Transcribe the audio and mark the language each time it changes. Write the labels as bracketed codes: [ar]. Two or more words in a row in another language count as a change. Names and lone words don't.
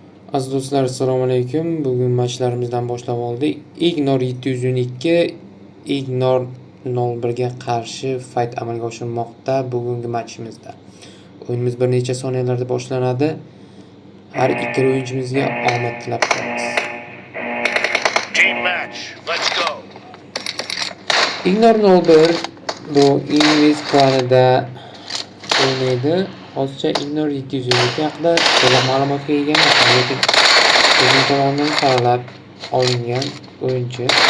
[uz] Aziz do'stlar, assalomu alaykum. Bugun matchlarimizdan boshlab oldik. Ignor 712 Ignor 01 ga qarshi fight amalga oshirilmoqda bugungi matchimizda. O'yinimiz bir necha soniyalarda boshlanadi. Har ikkala o'yinchimizga omad tilab qolamiz. [en] Team match. Let's go. [uz] Ignor 01 bu ingliz klanida o'ynaydi. Hozircha Ignor 712 haqida to'liq ma'lumotga ega emasman, lekin o'zim tomonidan saralab olingan o'yinchi.